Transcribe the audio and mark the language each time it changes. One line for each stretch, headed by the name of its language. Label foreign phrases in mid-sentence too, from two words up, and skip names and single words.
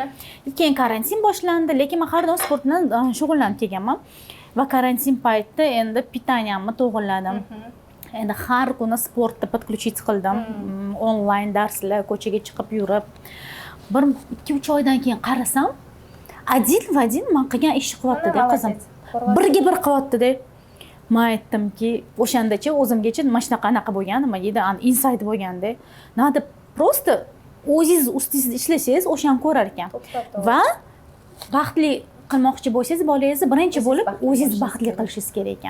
Uzbek: Keyin karantin boshlandi, lekin men har doim sport bilan shug'ullanib kelganman. Va karantin paytida endi pitaniyamni to'g'irladim. Endi har kuni sportda подключить qildim. Onlayn darslar, ko'chaga chiqib yurib. 1-2 oydan keyin qarasam,
Russian: один в один
Uzbek: men qilgan ishni qilyapti-da qizim. Birga bir qilyapti-da. Men aytdimki, o'shandacha o'zimgacha mana shunaqa anaqa bo'lgan, nima deydi, inside bo'lganda.
Russian: Надо просто
Uzbek: o'zingiz ustingizda ishlasangiz, o'shani ko'rar ekan. Va baxtli qilmoqchi bo'lsangiz, bolangizni birinchi bo'lib o'zingiz baxtli qilishingiz kerak ekan.